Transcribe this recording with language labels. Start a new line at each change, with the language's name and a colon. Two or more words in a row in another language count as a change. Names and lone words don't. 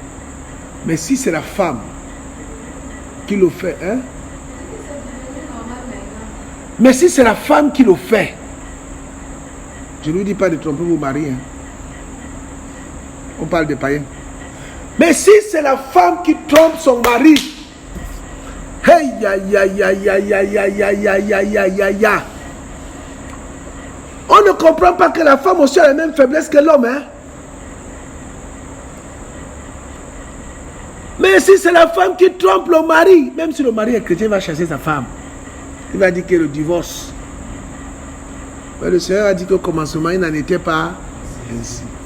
French: Mais si c'est la femme qui le fait, hein? Mais si c'est la femme qui le fait, je ne lui dis pas de tromper vos maris. Hein. On parle des païens. Mais si c'est la femme qui trompe son mari, hey, ya, ya, ya, ya, ya, ya, ya, ya, ya, ya, ya, ya. On ne comprend pas que la femme aussi a la même faiblesse que l'homme. Hein? Mais si c'est la femme qui trompe le mari, même si le mari est chrétien, il va chasser sa femme. Il va dire que le divorce. Mais le Seigneur a dit qu'au commencement, il n'en était pas ainsi.